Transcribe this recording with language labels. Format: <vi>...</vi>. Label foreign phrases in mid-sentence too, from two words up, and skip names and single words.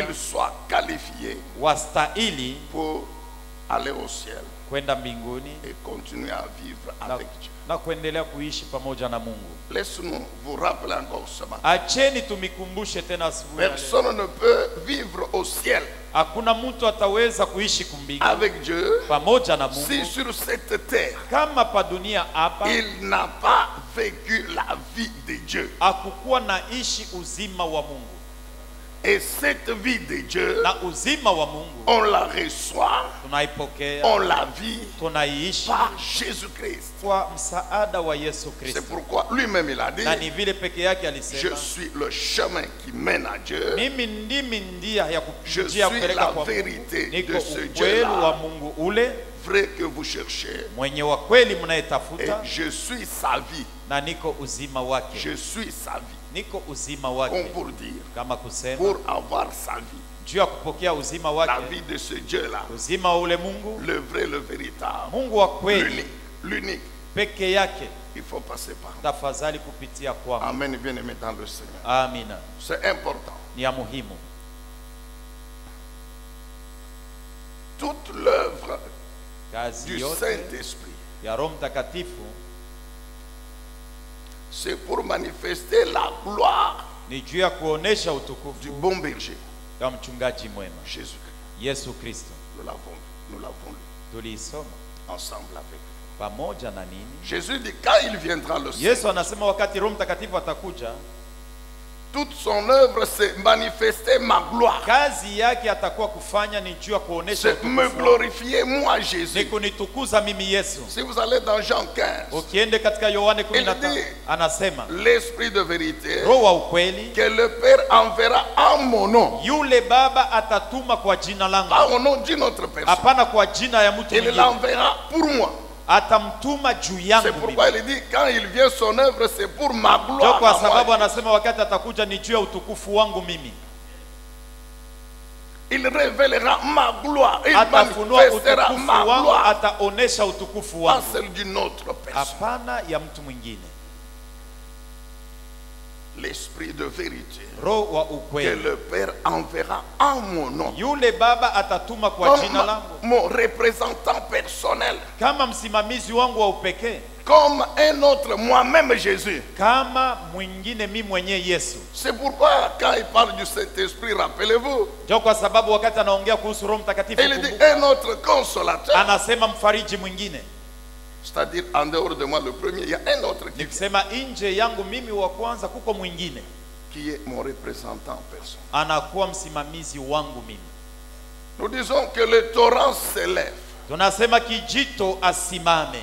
<fr>ils soient qualifiés</fr> <sw>wastahili</sw> <fr>pour aller au ciel</fr> <sw>kwenda mbinguni</sw> <fr>et continuer à vivre</fr> <sw>na,</sw> <fr>avec Dieu.</fr> <sw>na kuendelea kuishi pamoja na Mungu.</sw> <fr>Laisse-nous vous rappeler encore ce matin.</fr> <sw>Acheni tumikumbushe tena asubuhi ya leo.</sw> <fr>Personne ne peut vivre au ciel</fr> <sw>Hakuna mtu ataweza kuishi kumbingu</sw> <fr>avec Dieu</fr> <sw>pamoja na</sw> <fr>si</fr> <sw>Mungu</sw> <fr>sur cette terre</fr> <sw>kama pa dunia hapa</sw> <fr>il n'a pas vécu la vie de Dieu.</fr> <sw>hakukuwa naishi uzima wa Mungu,</sw> <fr>Et cette vie de Dieu,</fr> <sw>na uzima wa Mungu</sw> <fr>on la reçoit,</fr> <sw>tunaipokea,</sw> <fr>on la vit</fr> <sw>tunaiishi</sw> <fr>par Jésus-Christ.</fr> <sw>kwa msaada wa Yesu</sw> <fr>C'est</fr> <sw>Kristo,</sw> <fr>pourquoi lui-même il a dit,</fr> <sw>na ni vile peke yake</sw> <fr>je</fr> <sw>alisema,</sw> <fr>suis le chemin qui mène à Dieu.</fr> <sw>mimi ndimi njia ya</sw> <fr>Je</fr> <sw>njia ya</sw> <fr>suis</fr> <sw>kupeleka</sw> <fr>la</fr> <sw>kwa Mungu,</sw> <fr>vérité</fr> <sw>niko</sw> <fr>de ce</fr> <sw>ukweli</sw> <fr>Dieu-là.</fr> <sw>wa Mungu ule</sw> <fr>Vrai que vous cherchez.</fr> <sw>mwenye wa kweli</sw> <fr>Et</fr> <sw>mnayetafuta,</sw> <fr>je suis sa vie.</fr> <sw>na niko uzima wake,</sw> <fr>Je suis sa vie.</fr> <sw>niko uzima</sw> <fr>Comme</fr> <sw>wake,</sw> <fr>pour dire,</fr> <sw>kama kusema</sw> <fr>pour avoir sa vie.</fr> <sw>juu ya kupokea uzima</sw> <fr>La</fr> <sw>wake,</sw> <fr>vie de ce Dieu-là.</fr> <sw>uzima wa ule Mungu,</sw> <fr>Le vrai, le véritable.</fr> <sw>Mungu wa kweli</sw> <fr>L'unique. L'unique.</fr> <sw>peke yake,</sw> <fr>Il faut passer par là.</fr> <sw>tafadhali kupitia kwangu.</sw> <fr>Amen, bien-aimé dans le Seigneur.</fr> <sw>Amina,</sw> <fr>C'est important.</fr> <sw>ni ya muhimu.</sw> <fr>Toute l'œuvre</fr> <sw>Kazi</sw> <fr>du</fr> <sw>yote</sw> <fr>Saint-Esprit,</fr> <sw>ya Roho Mtakatifu</sw> <fr>c'est pour manifester la gloire</fr> <sw>ni juu ya kuonesha utukufu</sw> <fr>du bon berger,</fr> <sw>ya mchungaji mwema</sw> <fr>Jésus-Christ.</fr> <sw>Yesu Kristo.</sw> <fr>Nous l'avons lu</fr> <sw>Tuliisoma</sw> <fr>ensemble avec vous.</fr> <sw>pamoja na nini?</sw> <fr>Jésus dit, quand il viendra le Seigneur,</fr> <sw>Yesu anasema wakati Roho Mtakatifu atakuja,</sw> <fr>toute son œuvre, c'est manifester ma gloire.</fr> <sw>kazi yake atakuwa kufanya ni juu ya kuonesha</sw> <fr>C'est me</fr> <sw>utukufu wangu,</sw> <fr>glorifier moi,</fr> <sw>ni</sw> <fr>Jésus.</fr> <sw>kunitukuza mimi Yesu.</sw> <fr>Si vous allez dans Jean 15,</fr> <sw>Ukiende katika Yohane</sw> <fr>Il</fr> <sw>15</sw> <fr>dit,</fr> <sw>anasema</sw> <fr>l'Esprit de vérité</fr> <sw>Roho wa ukweli</sw> <fr>que le Père enverra en mon nom.</fr> <sw>yule Baba atatuma kwa jina langu,</sw> <fr>Pas au nom d'une autre personne.</fr> <sw>hapana kwa jina ya mtu</sw> <fr>Il</fr> <sw>mwingine,</sw> <fr>l'enverra pour moi.</fr> <sw>atamtuma juu yangu</sw> <fr>C'est</fr> <sw>mimi.</sw> <fr>pourquoi il dit, quand il vient son œuvre, c'est pour ma</fr> <sw>Ndio</sw> <fr>gloire.</fr> <sw>kwa</sw> <fr>à</fr> <sw>sababu</sw> <fr>moi.</fr> <sw>anasema wakati atakuja ni juu ya utukufu wangu mimi.</sw> <fr>Il révélera ma gloire. Il</fr> <sw>Atafunua</sw> <fr>manifestera</fr> <sw>utukufu</sw> <fr>ma</fr> <sw>wangu,</sw> <fr>gloire.</fr> <sw>ataonesha utukufu</sw> <fr>Pas</fr> <sw>wangu,</sw> <fr>celle d'une autre personne.</fr> <sw>hapana ya mtu mwingine.</sw> <fr>L'Esprit de vérité</fr> <sw>Roho wa</sw> <fr>que</fr> <sw>ukweli</sw> <fr>le Père enverra en mon nom.</fr> <sw>yule Baba atatuma kwa jina</sw> <fr>Comme</fr> <sw>langu,</sw> <fr>mon représentant personnel.</fr> <sw>kama msimamizi wangu wa upekee,</sw> <fr>Comme un autre, moi-même Jésus.</fr> <sw>kama mwingine mi mwenyewe Yesu.</sw> <fr>C'est pourquoi quand il parle du Saint-Esprit, rappelez-vous,</fr> <sw>Ndio kwa sababu wakati anaongea kuhusu Roho Mtakatifu,</sw> <fr>il dit</fr> <sw>kumbuka,</sw> <fr>un autre consolateur.</fr> <sw>anasema mfariji mwingine,</sw> <fr>C'est-à-dire, en dehors de moi, le premier, il y a un autre qui</fr> <sw>ni</sw> <fr>vient.</fr> <sw>kusema nje yangu mimi wa kwanza kuko mwingine.</sw> <fr>qui est mon représentant en personne.</fr> <sw>anakuwa msimamizi wangu mimi.</sw> <fr>Nous disons que le torrent s'élève</fr> <sw>Tunasema kijito asimame</sw>